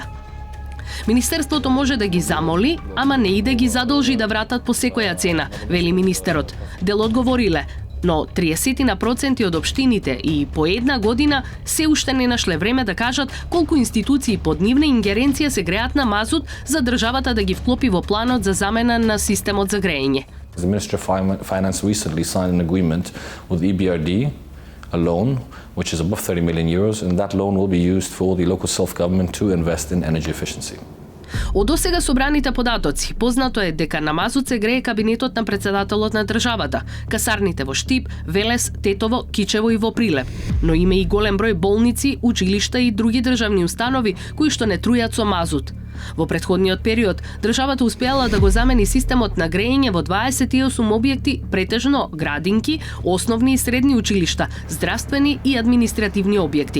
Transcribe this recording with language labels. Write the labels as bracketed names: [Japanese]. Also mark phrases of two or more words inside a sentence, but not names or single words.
[Macedonian] Министерството може да ги замоли, ама не и да ги задолжи да вратат по секоја цена, вели министерот. Дел одговориле, но 30% од општините и по една година се уште не нашле време да кажат колку институции под нивна ингеренција се греат на мазут за државата да ги вклопи во планот за замена на системот за греење. [English] The Ministry of Finance recently signed an agreement with EBRD, a loan which is above 30 million euros, and that loan will be used for the local self-government to invest in energy efficiency. [Macedonian] Од досега собраните податоци, познато е дека на мазут се грее кабинетот на претседателот на државата, касарните во Штип, Велес, Тетово, Кичево и во Прилеп. Но има и голем број болници, училишта и други државни установи кои што не трујат со мазут. Во претходниот период, државата успеала да го замени системот на греење во 28 објекти, претежно градинки, основни и средни училишта, здравствени и административни објекти.